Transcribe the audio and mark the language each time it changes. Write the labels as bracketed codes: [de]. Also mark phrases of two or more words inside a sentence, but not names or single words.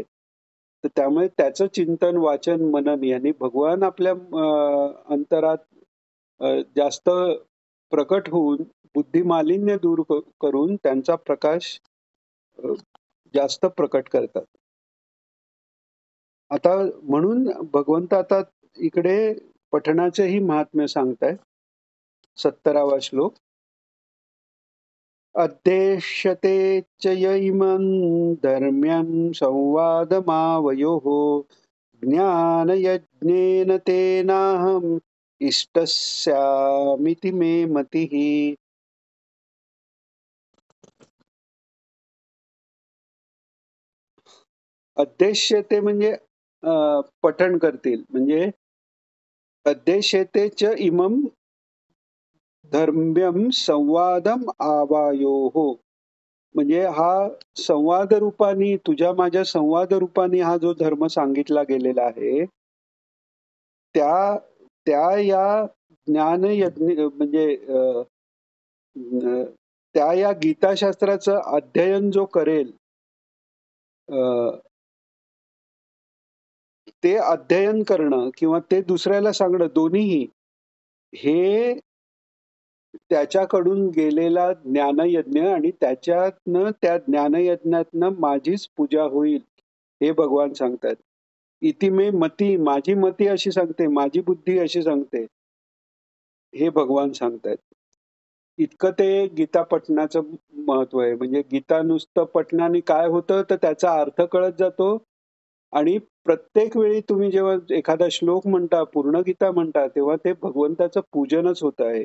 [mr] तर त्यामुळे त्याचं चिंतन, वाचन, मनन यांनी भगवान आपल्या अंतरात जास्त प्रकट होऊन बुद्धिमालिन्य दूर करून त्यांचा प्रकाश अ, जास्त प्रकट करतात. आता म्हणून भगवंत आता इकडे पठणाचेही महात्म्य सांगताय. 17वा श्लोक. [sa] अध्येष्यते च य इमं धर्म्यं संवादमावयोः ज्ञानयज्ञेन तेनाहम् इष्टस्यामिति मे मतिः. [mr] अध्येष्यते म्हणजे पठण करतील म्हणजे [sa] अध्येष्यते च इमं धर्म्यं संवादम आवायोः [mr] म्हणजे हा संवाद रूपाने तुझ्या माझ्या संवाद रूपाने हा जो धर्म सांगितला गेलेला आहे त्या त्या या ज्ञानयज्ञ म्हणजे अ, त्या या गीताशास्त्राचं अध्ययन जो करेल अ, ते अध्ययन करणं किंवा ते दुसऱ्याला सांगणं दोन्हीही हे त्याच्याकडून गेलेला ज्ञानयज्ञ आणि त्याच्यातनं त्या ज्ञानयज्ञातनं माझीच पूजा होईल हे भगवान सांगतात. [sa] इति मे मती [mr] माझी मती अशी सांगते, माझी बुद्धी अशी सांगते, हे भगवान सांगतायत. इतकं ते गीता पठणाचं महत्व आहे. म्हणजे गीता नुसतं पठणाने काय होतं तर त्याचा अर्थ कळत जातो आणि प्रत्येक वेळी तुम्ही जेव्हा एखादा श्लोक म्हणता, पूर्ण गीता म्हणता, तेव्हा ते भगवंताचं पूजनच होत आहे.